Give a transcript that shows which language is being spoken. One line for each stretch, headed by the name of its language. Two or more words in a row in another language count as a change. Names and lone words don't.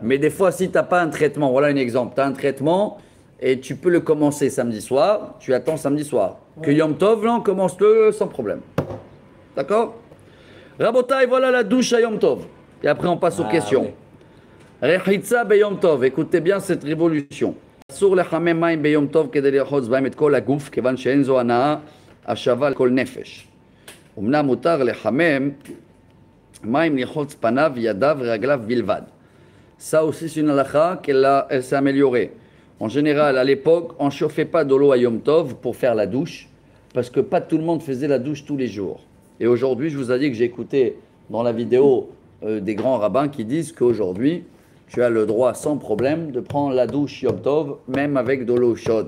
French: Mais des fois, si tu n'as pas un traitement, voilà un exemple. Tu as un traitement et tu peux le commencer samedi soir, tu attends samedi soir. Que Yom Tov, là, on commence-le sans problème. D'accord? Rabotai, voilà la douche à Yom Tov. Et après, on passe aux questions.
Hebrew: רחיצה ביום טוב.
French: Écoutez bien cette révolution.
Hebrew: אסור לחמם מים ביום טוב כדי לרחוץ בהם את כל הגוף כיון שאין זו הנאה השוה לכל נפש. ואמנם מותר לחמם מים לרחוץ פניו ידיו רגליו בלבד.
French: Ça aussi, c'est une halakha qu'elle s'est améliorée. En général, à l'époque, on ne chauffait pas de l'eau à Yom Tov pour faire la douche, parce que pas tout le monde faisait la douche tous les jours. Et aujourd'hui, je vous ai dit que j'ai écouté dans la vidéo des grands rabbins qui disent qu'aujourd'hui, tu as le droit sans problème de prendre la douche Yom Tov, même avec de l'eau chaude.